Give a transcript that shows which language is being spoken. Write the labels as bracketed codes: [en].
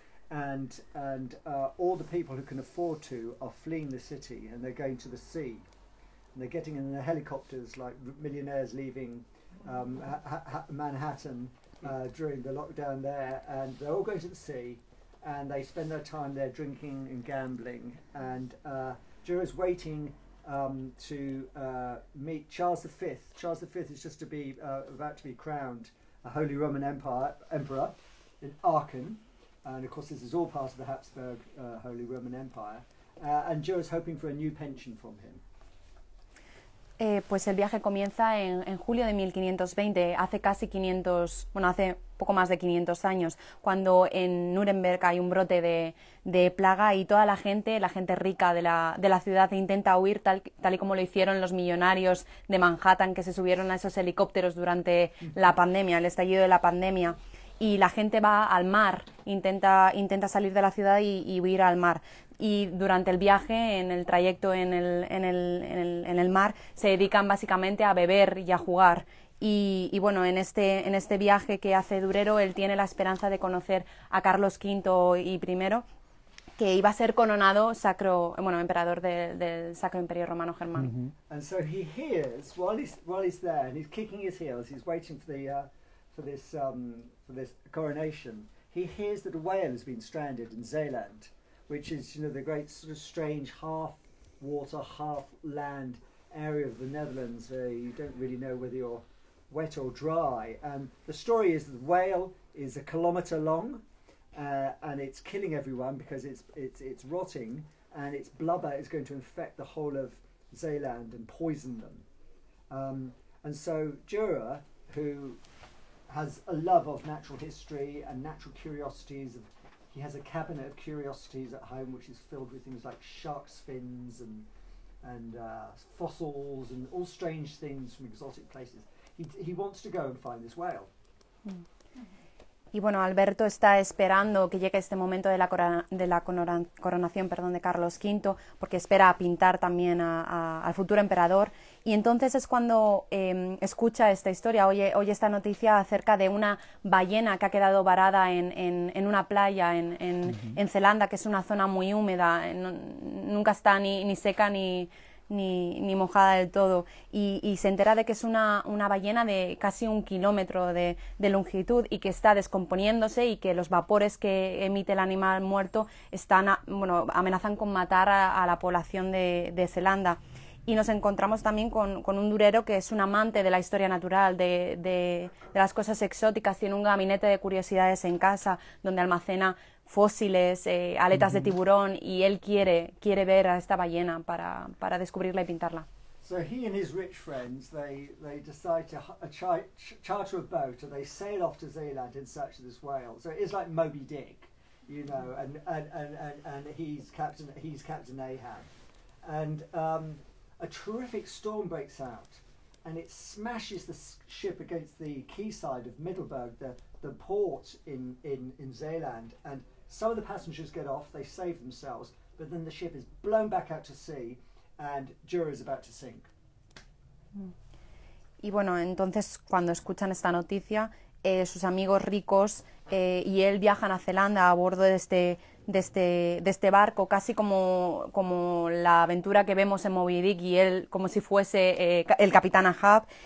[en] And all the people who can afford to are fleeing the city, and they're going to the sea, and they're getting in the helicopters like millionaires leaving Manhattan during the lockdown there, and they're all going to the sea, and they spend their time there drinking and gambling, and Durero's waiting to meet Charles V. Charles V is just about to be crowned a Holy Roman Emperor in Aachen. And of course this is all part of the Habsburg Holy Roman Empire, and Durero's hoping for a new pension from him. [es] Pues el viaje comienza en julio de 1520, hace hace poco más de 500 años, cuando en Nuremberg hay un brote de plaga y toda la gente rica de la ciudad intenta huir, tal y como lo hicieron los millonarios de Manhattan que se subieron a esos helicópteros durante la pandemia, el estallido de la pandemia. Y la gente va al mar, intenta salir de la ciudad y huir al mar. Y durante el viaje, en el trayecto en el mar, se dedican básicamente a beber y a jugar. Y bueno, en este viaje que hace Durero, él tiene la esperanza de conocer a Carlos V y I, que iba a ser coronado emperador del Sacro Imperio Romano Germano. Mm-hmm. [en] And so he hears, while he's there, and he's kicking his heels, he's waiting for this coronation, he hears that a whale has been stranded in Zeeland, which is, the great sort of strange half-water, half-land area of the Netherlands where you don't really know whether you're wet or dry. And the story is that the whale is 1 kilometre long, and it's killing everyone because it's rotting, and its blubber is going to infect the whole of Zeeland and poison them. And so Durer, who has a love of natural history and natural curiosities. He has a cabinet of curiosities at home which is filled with things like shark's fins and fossils and all strange things from exotic places. He wants to go and find this whale. [es] Y bueno, Alberto está esperando que llegue este momento de la coronación de Carlos V, porque espera pintar también al futuro emperador. Y entonces es cuando escucha esta historia, oye esta noticia acerca de una ballena que ha quedado varada en una playa en Zelanda, que es una zona muy húmeda, nunca está ni seca ni mojada del todo, y se entera de que es una ballena de casi 1 kilómetro de longitud y que está descomponiéndose y que los vapores que emite el animal muerto amenazan con matar a la población de Zelanda. Y nos encontramos también con un Durero que es un amante de la historia natural, de las cosas exóticas. Tiene un gabinete de curiosidades en casa donde almacena fósiles, aletas de tiburón, y él quiere ver a esta ballena para descubrirla y pintarla. [en] So he and his rich friends, they decide to charter a boat, and they sail off to Zeeland in search of this whale. So it is like Moby Dick, and he's Captain Ahab, and a terrific storm breaks out, and it smashes the ship against the quayside of Middelburg, the port in Zeeland, and some of the passengers get off, they save themselves, but then the ship is blown back out to sea, and Durer is about to sink. [es] Y bueno, entonces cuando escuchan esta noticia, sus amigos ricos y él viajan a Zelanda a bordo de este barco, casi como la aventura que vemos en Moby Dick, y él como si fuese el capitán Ahab.